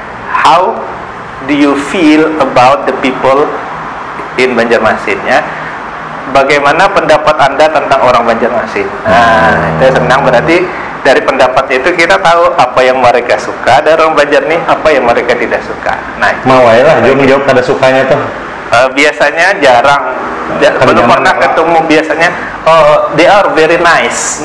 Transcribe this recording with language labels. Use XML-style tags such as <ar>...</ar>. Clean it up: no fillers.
<en>How do you feel about the people in Banjarmasin?</en> <id>Ya, bagaimana pendapat Anda tentang orang Banjarmasin? Nah, itu senang, berarti dari pendapatnya itu kita tahu apa yang mereka suka dari orang Banjar nih, apa yang mereka tidak suka. Nah,</id> <bjn>mau lah jawab kada sukanya tuh.</bjn> <id>Biasanya jarang, belum pernah ketemu.</id> <en>Biasanya they are very nice.</en>